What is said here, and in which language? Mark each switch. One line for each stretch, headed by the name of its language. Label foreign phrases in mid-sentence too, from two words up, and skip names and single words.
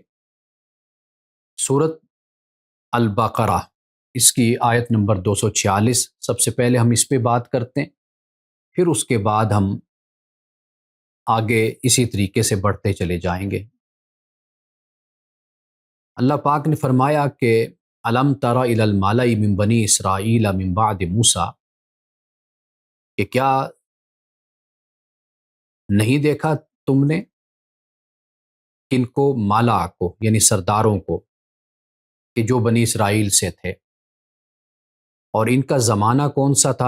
Urdu: سورۃ البقرہ، اس کی آیت نمبر 246، سب سے پہلے ہم اس پہ بات کرتے ہیں، پھر اس کے بعد ہم آگے اسی طریقے سے بڑھتے چلے جائیں گے۔ اللہ پاک نے فرمایا کہ
Arabic: الم تر الی الملأ من بنی اسرائیل من بعد موسیٰ،
Urdu: کہ کیا نہیں دیکھا تم نے کن کو، مالا کو یعنی سرداروں کو، کہ جو بنی اسرائیل سے تھے، اور ان کا زمانہ کون سا تھا؟